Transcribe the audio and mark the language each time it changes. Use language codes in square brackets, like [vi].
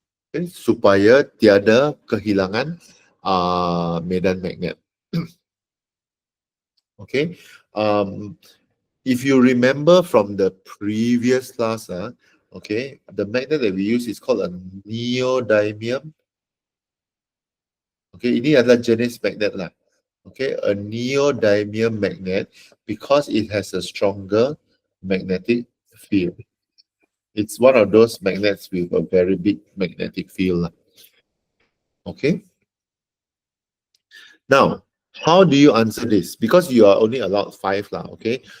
[ms] Okay, supaya tiada kehilangan medan magnet. Okay, [en] If you remember from the previous class, okay, the magnet that we use is called a neodymium. [ms] Okay, ini adalah jenis magnet lah. [en] Okay, a neodymium magnet because it has a stronger magnetic field. It's one of those magnets with a very big magnetic field lah. Okay. Now, how do you answer this? Because you are only allowed 5 lah, okay?